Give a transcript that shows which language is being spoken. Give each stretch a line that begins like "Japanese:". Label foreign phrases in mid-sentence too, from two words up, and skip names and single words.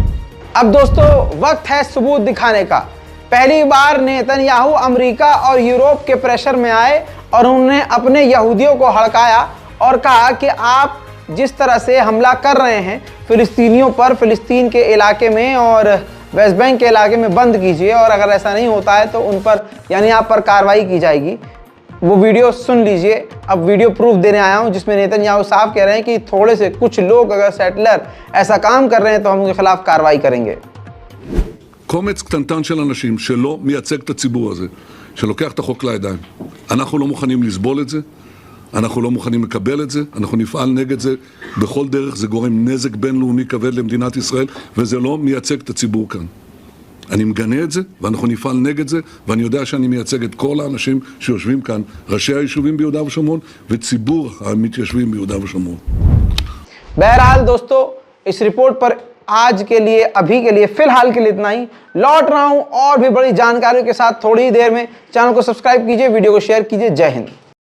Hindi: अब दोस्तों वक्त है सबूत दिखाने का। पहली बार नेतन्याहू अमेरिका और यूरोप के प्रेशर में आए और उन्होंने अपने यहूदियों को हड़काया और कहा कि आप जिस तरह से हमला कर रहे हैं फिलिस्तीनियों पर, फिलिस्तीन के इलाके में और वेस्ट बैंक के इलाके में बंद कीजिए, और अगर ऐसा नहीं होता है तो उन पर यानी आप पर कार्रवाई की जाएगी। वो वीडियो सुन लीजिए। अब
English: video proof
Hindi: देने आया हूं जिसमें नेतन्याहू साहब कह रहे हैं कि थोड़े से कुछ लोग अगर सेटलर ऐसा काम कर रहे हैं तो हम उनके खिलाफ कार्रवाई करेंगे।
Hebrew: קומץ קטנטן של אנשים שלא מייצג את הציבור הזה, שלוקח את החוק לידיים. אנחנו לא מוכנים לסבול את זה, אנחנו לא מוכנים לקבל את זה, אנחנו נפעל נגד זה בכל דרך. זה גורם נזק בינלאומי כבד למדינת ישראל, וזה לא מייצג את הציבור כאן. אני מגנה את זה, ואנחנו נפעל נגד זה, ואני יודע שאני מייצג את כל האנשים שיושבים כאן, ראשי היישובים ביהודה ושומרון, וציבור המתיישבים ביהודה ושומרון.
Hindi: बहरहाल दोस्तों, इस रिपोर्ट पर आज के लिए, अभी के लिए, फिलहाल के लिए इतना ही। लौट रहा हूं और भी बड़ी जानकारियों के साथ थोड़ी ही देर में। चैनल को सब्सक्राइब कीजिए, वीडियो को शेयर कीजिए। जय हिंद।